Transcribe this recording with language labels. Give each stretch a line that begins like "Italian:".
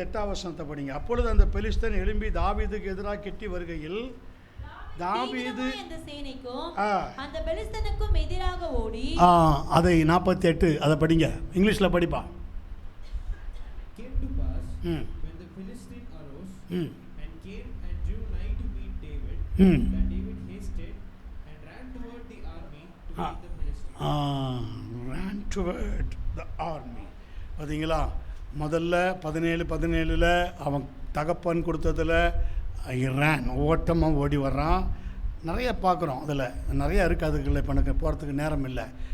Tamil: வசனத்தை படிங்க. அப்பொழுது அந்த பெலிஸ்தன் எழும்பி தாவீதுக்கு எதிராக கெட்டி வருகையில் தாவீது அந்த சேனைக்கும் அந்த பெலிஸ்தனுக்கும் எதிராக ஓடி. அதை 48 அதை படிங்க, இங்கிலீஷ்ல படிப்பா.
English: Came to pass when the Philistine arose and came and drew nigh to meet David, that David hasted and ran toward the army to meet the Philistines. Ran toward the army.
Tamil: பாத்தீங்களா, முதல்ல 17 அவன் தகப்பன் கொடுத்ததில் ரேன் ஓட்டமாக ஓடி வர்றான். நிறைய பார்க்குறோம், அதில் நிறைய இருக்குது. அதுக்குள்ள இப்போ எனக்கு போகிறதுக்கு நேரம் இல்லை.